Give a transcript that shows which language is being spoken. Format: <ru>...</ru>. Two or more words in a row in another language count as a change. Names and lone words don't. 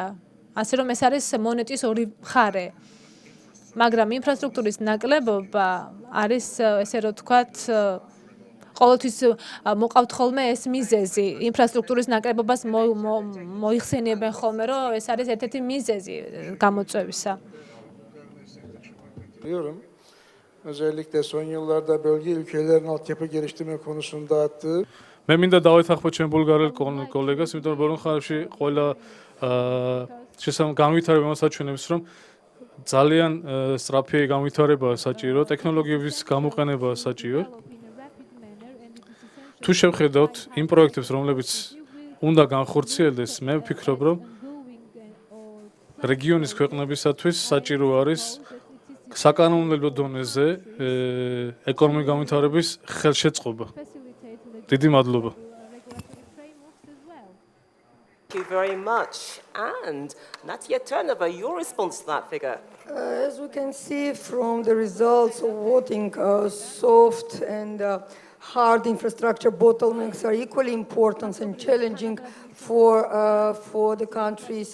<ka>ასე რომ ეს არის მონეტის ორი მხარე. მაგრამ ინფრასტრუქტურის ნაკლებობა არის, ესე რომ ვთქვათ, ყოველთვის მოყავთ ხოლმე ეს მიზეზი. ინფრასტრუქტურის ნაკლებობას მოიხსენიებენ ხოლმე, რომ ეს არის ერთ-ერთი მიზეზი გამოწვევისა.</ka> <tr>Biliyorum. Özellikle son yıllarda bölge ülkelerin altyapı geliştirme konusunda attığı</tr> <ka>მე მინდა დავეთანხმო ჩემ ბულგარელ კოლეგას, იმიტომ რომ ბოლო ხანებში ყველა განვითარება მოსაჩვენებს, რომ ძალიან სწრაფი განვითარება საჭირო, ტექნოლოგიების გამოყენება საჭირო. თუ შევხედავთ იმ პროექტებს, რომლებიც უნდა განხორციელდეს, მე ვფიქრობ, რომ რეგიონის ქვეყნებისათვის საჭირო არის საკანონმდებლო დონეზე ეკონომიკური განვითარების ხელშეწყობა. დიდი მადლობა.</ka> <en>Thank you very much. And Natia Turnova, your response to that figure? As we can see from the results of voting, soft and hard infrastructure bottlenecks are equally important and challenging for the countries.</en>